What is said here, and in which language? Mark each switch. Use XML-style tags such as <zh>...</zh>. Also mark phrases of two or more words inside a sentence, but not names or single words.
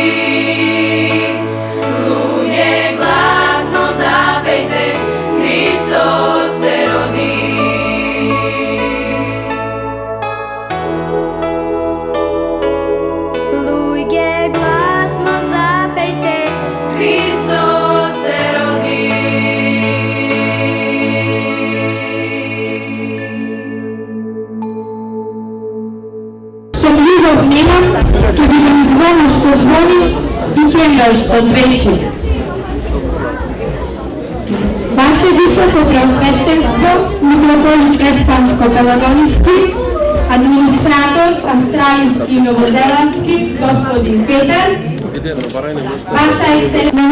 <sr>Luđe glasno zapejte, Hristos se rodi. Luđe glasno zapejte, Hristos se rodi.</sr> <mk>Што љубов немам, ќе бидам звоно што звони и пенгај што звечи.</mk> <bg>Ваше високо Високопреосвещенство, митрополит Преспанско-Пелагонийски, администратор австралийски и новозеландски, господин Петар, Ваша ексцеленция на</bg>